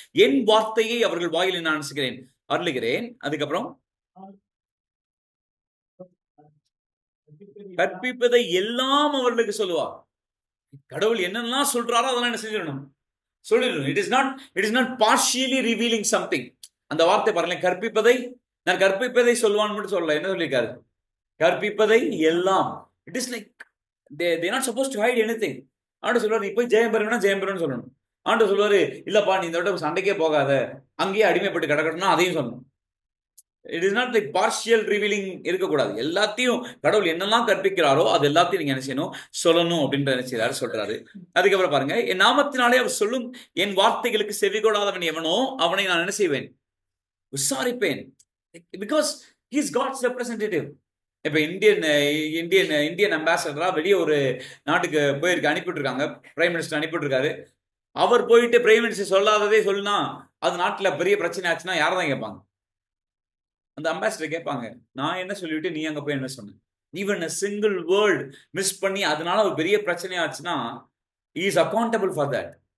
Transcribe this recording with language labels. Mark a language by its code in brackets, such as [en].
[ta] என் வார்த்தையை அவர்கள் வாயில் நான் அருளுகிறேன். அதுக்கப்புறம் கற்பிப்பதை எல்லாம் அவர்களுக்கு சொல்லுவார். கடவுள் என்னெல்லாம் சொல்றாரோ அதெல்லாம் என்ன செஞ்சிடணும், சொல்லிடணும். [en] It is not partially revealing something. [ta] அந்த வார்த்தை பாருங்களேன், கற்பிப்பதை நான் கற்பிப்பதை சொல்லுவான்னு மட்டும் சொல்லல. என்ன சொல்லியிருக்காரு? கற்பிப்பதை எல்லாம். [en] It is like they not supposed to hide anything. [ta] ஆண்டு சொல்லுவார், நீ போய் ஜெயம் பெறணும்னா ஜெயம் பெறணும்னு சொல்லணும். ஆண்டு சொல்லுவாரு, இல்லப்பா நீ இந்த விட சண்டைக்கே போகாத, அங்கேயே அடிமைப்பட்டு கிடக்கணும்னா அதையும் சொல்லணும். [en] it is not like partial revealing [ta] இருக்கக்கூடாது. எல்லாத்தையும் கடவுள் என்னெல்லாம் கற்பிக்கிறாரோ அது எல்லாத்தையும் நீங்க என்ன செய்யணும், சொல்லணும் அப்படின்ற என்ன செய்யறாரு சொல்றாரு. அதுக்கப்புறம் பாருங்க, என் நாமத்தினாலே அவர் சொல்லும் என் வார்த்தைகளுக்கு செவிகொடாதவன் எவனோ அவனை நான் என்ன செய்வேன், விசாரிப்பேன். [en] Because he is God's representative. [ta] இப்ப இந்தியன் அம்பாசடரா வெளியே ஒரு நாட்டுக்கு போயிருக்கு, அனுப்பிட்டு இருக்காங்க. பிரைம் மினிஸ்டர் அனுப்பிட்டு இருக்காரு. அவர் போயிட்டு பிரைம் மினிஸ்டர் சொல்லாததே சொல்லுனா அது நாட்டுல பெரிய பிரச்சனை ஆச்சுன்னா யாரதான் கேட்பாங்க? அந்த அம்பாசிடர் கேட்பாங்க, நான் என்ன சொல்லிவிட்டு நீ அங்க போய் என்ன சொன்ன? [en] even a single word [ta] miss பண்ணி அதனால ஒரு பெரிய பிரச்சனை ஆச்சுன்னா [en] he is accountable for that.